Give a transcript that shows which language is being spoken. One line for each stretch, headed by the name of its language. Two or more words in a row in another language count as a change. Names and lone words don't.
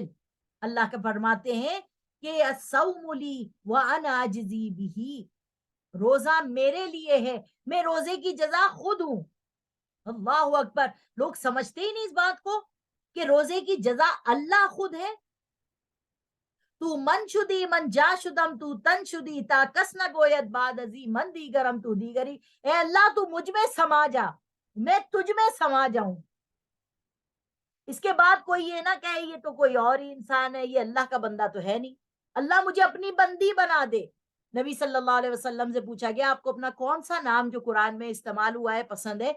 Urdu: اللہ کا فرماتے ہیں کہ
Arabic: الصوم لی وانا اجزی بہ،
Urdu: روزہ میرے لیے ہے، میں روزے کی جزا خود ہوں.
Arabic: اللہ اکبر.
Urdu: لوگ سمجھتے ہی نہیں اس بات کو کہ روزے کی جزا اللہ خود ہے.
Persian: تو من شدی من جا شدم تو تن شدی تا کس نہ گوید بعد ازی من دیگرم تو دیگری.
Urdu: اے اللہ تو مجھ میں سما جا، میں تجھ میں سما جاؤں. اس کے بعد کوئی یہ نہ کہے یہ تو کوئی اور ہی انسان ہے، یہ اللہ کا بندہ تو ہے نہیں. اللہ مجھے اپنی بندی بنا دے. نبی صلی اللہ علیہ وسلم سے پوچھا گیا آپ کو اپنا کون سا نام جو قرآن میں استعمال ہوا ہے پسند ہے؟